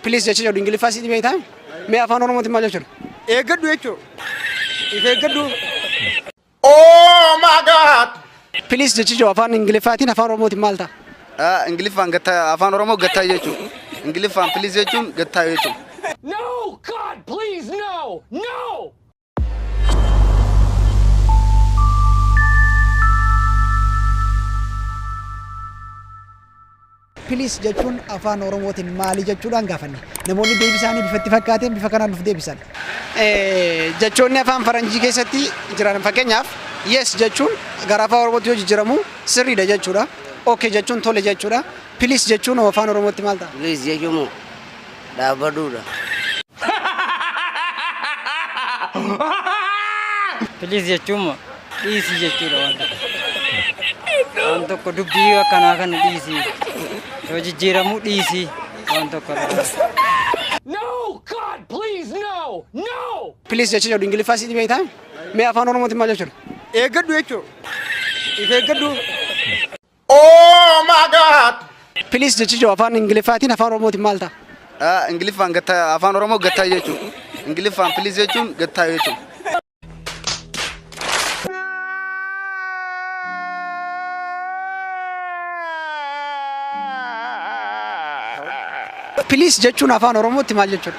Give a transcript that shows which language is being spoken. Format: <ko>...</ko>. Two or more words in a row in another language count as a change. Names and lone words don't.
<om>Please jechuudha Ingiliffaa si beektaa? Mee afaan Oromootiin maal jechuudha? Eeggadhu jechuudha. If eeggadhu.</om> <en>Oh my God!</en> <om>Please jechuudha afaan Ingiliffaatiin afaan Oromootiin maal ta'a? Ingiliffaan gattaa afaan Oromoo gattaa jechuudha. Ingiliffaan please jechuun gattaa jechuudha.</om> <en>No! God, please, no! No!</en> <om>Please jachuun afaan Oromootiin maali jechuudhaan gaafanne. Namoonni deebisaanii bifatti fakkaateen bifa kanaan nuuf deebisan. Jechoonni afaan Faranjii keessatti jiran fakkeenyaaf yes jechuun gara afaan Oromootti yoo jijjiiramu sirriidha jechuudha. Okay jechuun tole jechuudha. Please jechuun afaan Oromootti maal ta'a? Please jechuun dhaabbaduudha. Please jechuun dhiisii jechuudha waan tokko dubbii akkanaa kana dhiisii yoo jijjiiramu dhiisii waan tokko</om> <en>No! God, please, no! No!</en> <om>Please jechuudha Ingiliffaa si beektaa? Mee afaan Oromootiin maal jechuudha? Eeggadhu jechuudha. If eeggadhu.</om> <en>Oh my God!</en> <om>Please jechuudha afaan Ingiliffaatiin afaan Oromootiin maal ta'a? Ingiliffaan gattaa afaan Oromoo gattaa jechuudha. Ingiliffaan please jechuun gattaa jechuudha. Please jechuun afaan Oromootti maal jechuudha?</om>